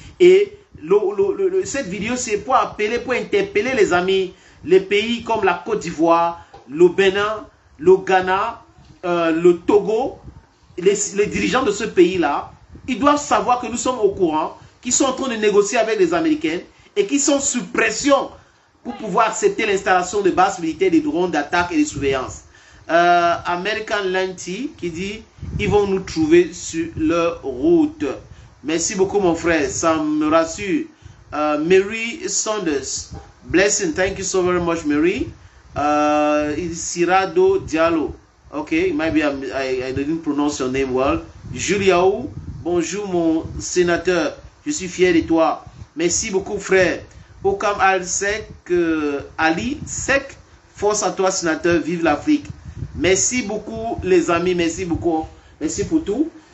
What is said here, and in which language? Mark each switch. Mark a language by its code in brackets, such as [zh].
[fr] Et cette vidéo, c'est pour appeler, pour interpeller les amis, les pays comme la Côte d'Ivoire, le Bénin, le Ghana, le Togo, les dirigeants de ce pays-là, ils doivent savoir que nous sommes au courant, qu'ils sont en train de négocier avec les Américains et qu'ils sont sous pression pour pouvoir accepter l'installation de bases militaires, des drones d'attaque et de surveillance. American Lanty qui dit, ils vont nous trouver sur leur route. Merci beaucoup mon frère, ça me rassure. [en] Mary Saunders, blessing, thank you so very much Mary. Sirado Diallo, okay, maybe I didn't pronounce your name well. [fr] Juliaou, bonjour mon sénateur, je suis fier de toi. Merci beaucoup frère. Okam Al-Sek, Ali Sek, force à toi sénateur, vive l'Afrique. Merci beaucoup les amis, merci beaucoup, merci pour tout.